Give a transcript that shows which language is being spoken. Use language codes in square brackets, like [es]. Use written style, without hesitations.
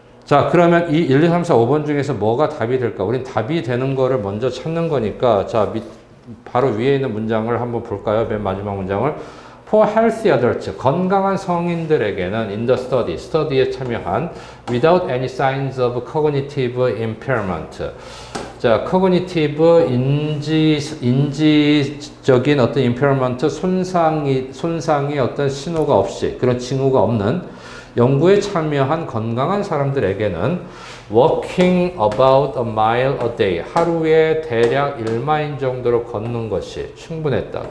[ko] 자, 그러면 이 1, 2, 3, 4, 5번 중에서 뭐가 답이 될까? 우린 답이 되는 거를 먼저 찾는 거니까, 자, 바로 위에 있는 문장을 한번 볼까요? 맨 마지막 문장을. [en] For healthy adults, [ko] 건강한 성인들에게는 [en] in the study에 [ko] 참여한 [en] without any signs of cognitive impairment. [ko] 자, cognitive 인지적인 어떤 impairment, 손상이 어떤 신호가 없이, 그런 징후가 없는 연구에 참여한 건강한 사람들에게는 [en] walking about a mile a day, [ko] 하루에 대략 1마일 정도로 걷는 것이 충분했다.